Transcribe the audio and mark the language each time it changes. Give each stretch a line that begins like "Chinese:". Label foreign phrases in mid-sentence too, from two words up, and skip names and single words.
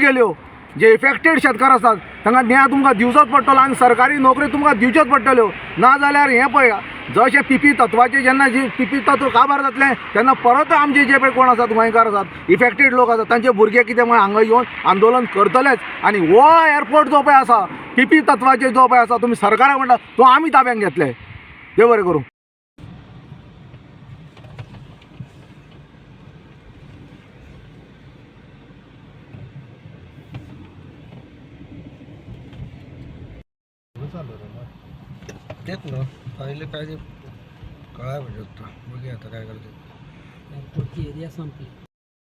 Konkani: गेल्यो जे इफेक्टेड शेतकार आसात तांकां न्याय तुमकां दिवचोच पडटलो आनी सरकारी नोकरी तुमकां दिवच्योच पडटल्यो ना जाल्यार हें पळय जशें PP तत्वाचें जेन्ना जी PP तत्व काबार जातलें तेन्ना परत आमचे जे पळय कोण आसात गोंयकार आसात इफेक्टेड लोक आसात तांचे भुरगे कितें म्हण हांगा येवन आंदोलन करतलेच आनी हो एअरपोर्ट जो पळय आसा PP तत्वाचेर जो पळय आसा तुमी सरकाराक म्हणटा तो आमी ताब्यान घेतले देव बरें करूं
Marathi: तेच ना पहिले काय ते कळायला पाहिजे होतं बघूया आता काय करते एअरपोर्टची एरिया संपली